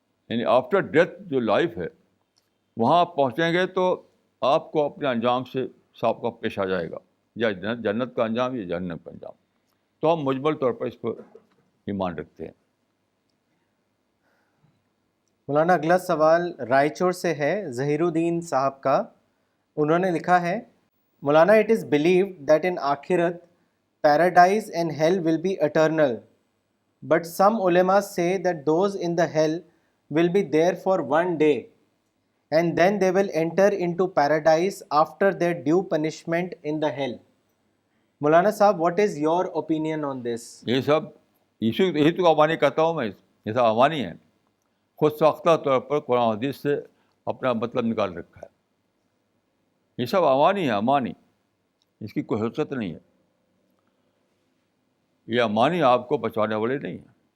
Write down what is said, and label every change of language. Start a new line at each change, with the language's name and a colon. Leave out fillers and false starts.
Urdu: یعنی after death جو life ہے، وہاں آپ پہنچیں گے تو آپ کو اپنے انجام سے سابقہ پیش آ جائے گا، یا جنت کا انجام یا جہنم کا انجام. تو ہم مجمل طور پر اس کو ایمان رکھتے ہیں. مولانا اگلا سوال رائچور سے ہے ظہیر الدین صاحب کا. انہوں نے لکھا ہے
English: مولانا it is believed that in آخرت paradise and hell will be eternal but some علماء say that those in the hell will be there for one day and then they will enter into paradise after their due punishment in the hell. مولانا صاحب what is your opinion on this؟
Urdu: یہ سب یہی تو امانی کہتا ہوں میں. یہ سب امانی ہے، خود ساختہ طور پر قرآن حدیث سے اپنا مطلب نکال رکھا ہے. یہ سب امانی ہے، امانی، اس کی کوئی حقیقت نہیں ہے. یہ امانی آپ کو بچانے والے نہیں ہیں.